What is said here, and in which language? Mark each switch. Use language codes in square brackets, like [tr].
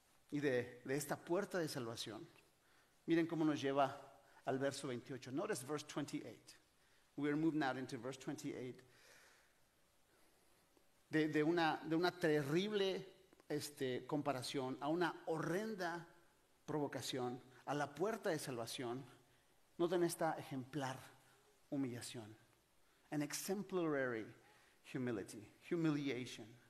[es] Y de esta puerta de salvación, miren cómo nos lleva al verso 28. [en] Notice verse 28. We are moving now into verse 28. [es] De una terrible comparación a una horrenda provocación, a la puerta de salvación. Noten esta ejemplar humillación. [en] An exemplary humiliation.